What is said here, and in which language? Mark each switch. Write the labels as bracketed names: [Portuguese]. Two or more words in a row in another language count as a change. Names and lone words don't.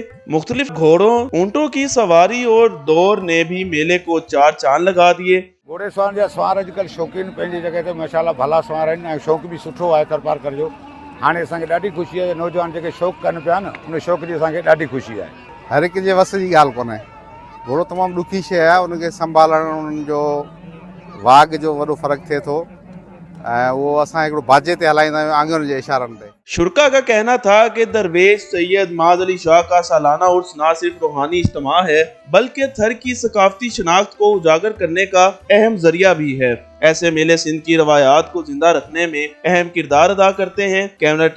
[Urdu] مختلف گھوڑوں، اونٹوں کی سواری اور دوڑ نے بھی میلے کو چار چاند لگا دیے۔ [Sindhi] گھوڑے سوار جا سوار اجکل شوقین پنجی جگہ تے ماشاءاللہ بھلا سوار ہیں، شوق بھی سٹھو ہے تھرپارکر جو۔ ہانے اساں کے ڈاڈی خوشی ہے، نوجوان جے شوق کرن پیا نا ان شوق جی اساں کے ڈاڈی خوشی ہے۔ ہر ایک جے وس جی ॻाल्हि कोन्हे। घोड़ो तमामु ॾुखी शइ आहे, उनखे संभालण उन्हनि जो वाघ जो वॾो फ़र्क़ु थिए थो ऐं उहो असां हिकिड़ो बाजे ते हलाईंदा आहियूं आङुरियुनि जे इशारनि ते। [Urdu] شرکا کا کہنا تھا کہ درویش سید معاذ علی شاہ کا سالانہ عرس نہ صرف روحانی اجتماع ہے بلکہ تھر کی ثقافتی شناخت کو اجاگر کرنے کا اہم ذریعہ بھی ہے۔ ایسے میلے سندھ کی روایات کو زندہ رکھنے میں اہم کردار ادا کرتے ہیں۔